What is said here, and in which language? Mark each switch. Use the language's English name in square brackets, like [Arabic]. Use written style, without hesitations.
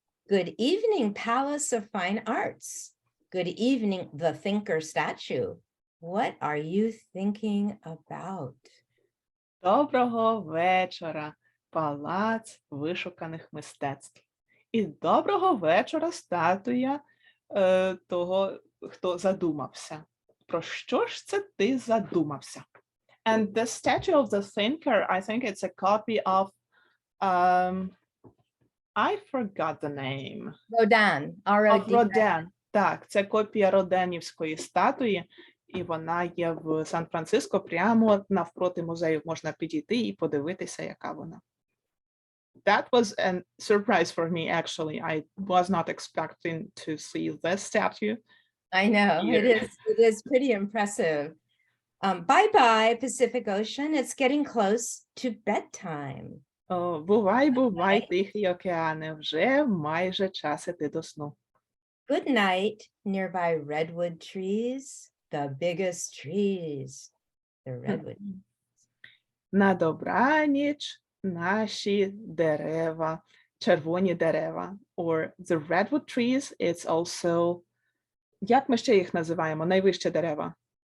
[English] Good evening, Palace of Fine Arts. Good evening, the Thinker statue. What are you thinking about? [Ukrainian] Доброго вечора, палац вишуканих мистецтв. І доброго вечора, статуя того, хто задумався. Про що ж це ти задумався? [English] And the statue of the thinker, I think it's a copy of, I forgot the name. Rodin. Of Rodin. [Ukrainian] Так, це копія Роденівської статуї, і вона є в Сан-Франциско, прямо навпроти музею можна підійти і подивитися, яка вона. [English] That was a surprise for me, actually. I was not expecting to see this statue. I know, Here. it is pretty impressive. Bye-bye, Pacific Ocean. It's getting close to bedtime. [Ukrainian] О, бувай, бувай, Тихий океане, вже майже час іти до сну. [English] Good night, nearby redwood trees, the biggest trees, the redwood. [Ukrainian] На добраніч наші дерева, червоні дерева. [English] Or the redwood trees, it's also, [Ukrainian] як ми ще їх називаємо, найвищі дерева?